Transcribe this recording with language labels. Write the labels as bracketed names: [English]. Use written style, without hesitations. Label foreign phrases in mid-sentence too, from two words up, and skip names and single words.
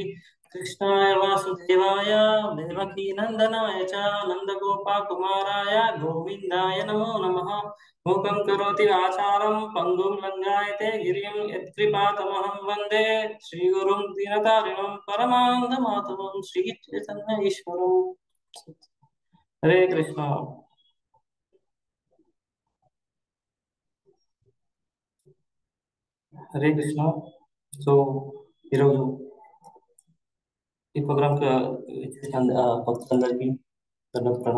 [Sanskrit] कृष्णाय वासुदेवाय देवकी नन्दनाय च नन्दगोपकुमाराय गोविन्दाय नमो नमः। मूकं करोति वाचालं पङ्गुं लङ्घयते गिरिं यत्कृपातमहं वन्दे श्रीगुरुं दीनतारिणं परमानन्दमाधवं श्रीचैतन्य ईश्वरम्। हरे कृष्णा। హరే కృష్ణ. [Telugu] సో ఈరోజు ఈ ప్రోగ్రామ్కి భక్తులందరికీ ధన్యవాదాలు.